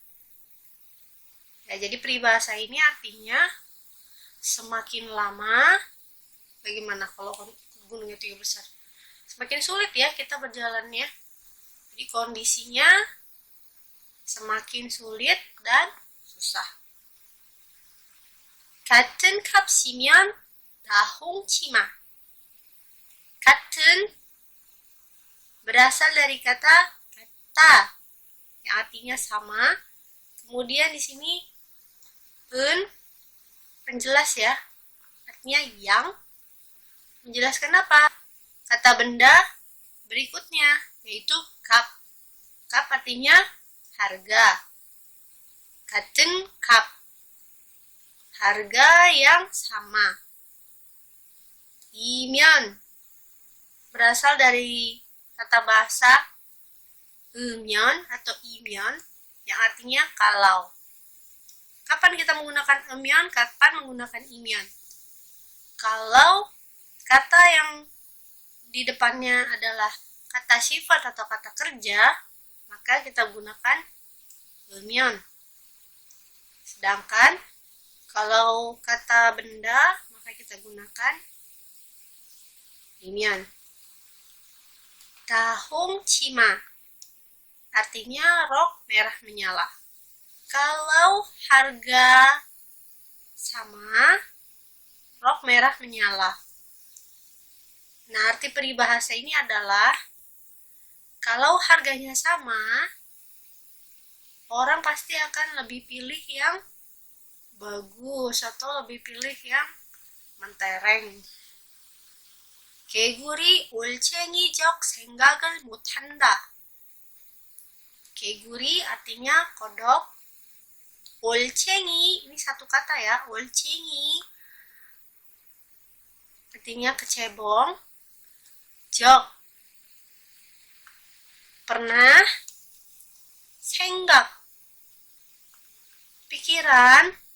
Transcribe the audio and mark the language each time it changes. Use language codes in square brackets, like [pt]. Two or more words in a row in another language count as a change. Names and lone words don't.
[id] Ya, jadi peribahasa ini artinya semakin lama, bagaimana kalau gunungnya tinggi besar? Semakin sulit ya kita berjalannya. Jadi kondisinya semakin sulit dan susah. [ko] 같은 값이면 다홍치마. [id] 같은 berasal dari kata kata yang artinya sama. Kemudian di sini penjelas ya. Artinya yang menjelaskan apa? Kata benda berikutnya yaitu kap. Kap artinya harga. [ko] 같은 값, [id] harga yang sama. 이면 berasal dari kata bahasa 면 atau 이면 yang artinya kalau. Kapan kita menggunakan 면? Kapan menggunakan 이면? Kalau kata yang di depannya adalah kata sifat atau kata kerja, maka kita gunakan 면. Sedangkan kalau kata benda, maka kita gunakan 이면. 다홍치마 artinya rok merah menyala. Kalau harga sama, rok merah menyala. Nah, arti peribahasa ini adalah kalau harganya sama, orang pasti akan lebih pilih yang bagus atau lebih pilih yang mentereng. [ko] 개구리 올챙이적 생각을 못한다. [id] 개구리 artinya kodok. 올챙이 ini satu kata ya. 올챙이 artinya kecebong. 적 pernah. 생각 pikiran.